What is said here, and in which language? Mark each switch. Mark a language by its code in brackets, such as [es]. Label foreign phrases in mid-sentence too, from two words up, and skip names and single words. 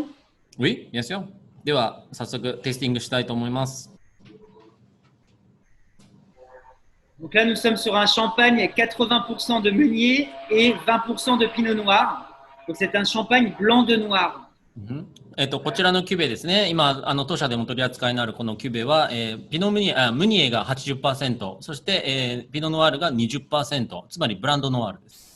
[fr] Oui, bien sûr. [ja] では早速テイスティングしたいと思います。 [fr] Donc là, nous sommes sur un champagne 80% de meunier et 20% de pinot noir. Donc c'est un champagne blanc de noir. [ja] こちらのキュベですね。今当社でも取り扱いのあるこのキュベは、ピノムニエが 80%、そして、ピノノワールが 20%、つまりブランドノワールです。